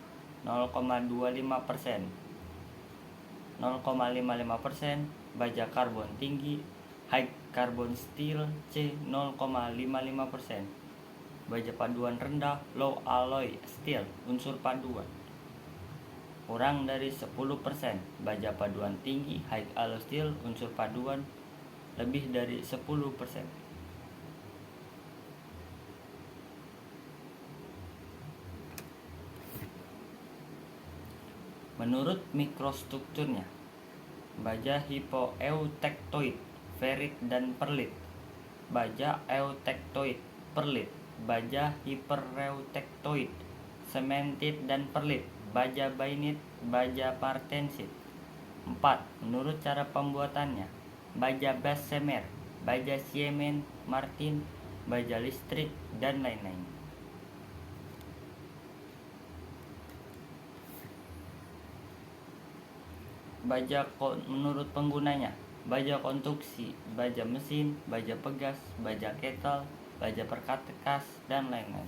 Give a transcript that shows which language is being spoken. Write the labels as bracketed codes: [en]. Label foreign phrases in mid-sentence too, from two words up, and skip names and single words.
[id] 0,25%, 0,55%, baja karbon tinggi [en] high carbon steel [id] C 0,55%, baja paduan rendah [en] low alloy steel [id] unsur paduan kurang dari 10%, baja paduan tinggi [en] high alloy steel [id] unsur paduan lebih dari 10%. Menurut mikrostrukturnya, baja hipoeutektoid, ferrit dan perlit, baja eutektoid, perlit, baja hipereutektoid, sementit dan perlit, baja bainit, baja partensit. 4. Menurut cara pembuatannya, baja Bessemer, baja Siemens Martin, baja listrik, dan lain-lain. Baja menurut penggunanya, baja konstruksi, baja mesin, baja pegas, baja kettle, baja perkakas, dan lain-lain.